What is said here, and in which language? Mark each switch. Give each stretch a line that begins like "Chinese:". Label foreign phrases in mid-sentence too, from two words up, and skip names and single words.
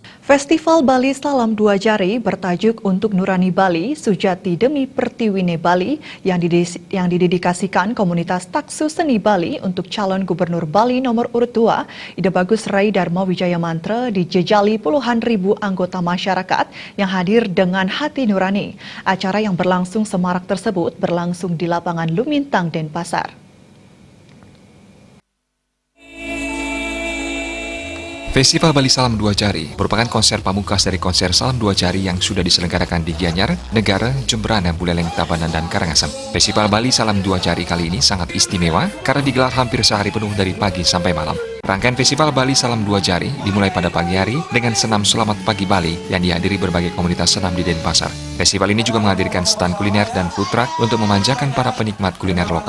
Indonesian: Festival Bali Salam Dua Jari bertajuk Untuk Nurani Bali, Sujati Demi Pertiwine Bali yang didedikasikan komunitas Taksu Seni Bali untuk calon Gubernur Bali nomor urut 2, Ida Bagus Rai Dharma Wijaya Mantra dijejali puluhan ribu anggota masyarakat yang hadir dengan hati nurani. Acara yang berlangsung semarak tersebut berlangsung di lapangan Lumintang, Denpasar. Festival Bali Salam Dua Jari merupakan konser pamungkas dari konser Salam Dua Jari yang sudah diselenggarakan di Gianyar, Negara, Jemberana, Buleleng, Tabanan, dan Karangasem. Festival Bali Salam Dua Jari kali ini sangat istimewa karena digelar hampir sehari penuh dari pagi sampai malam. Rangkaian Festival Bali Salam Dua Jari dimulai pada pagi hari dengan senam Selamat Pagi Bali yang dihadiri berbagai komunitas senam di Denpasar. Festival ini juga menghadirkan stand kuliner dan
English: food truck
Indonesian: untuk memanjakan para penikmat kuliner lokal.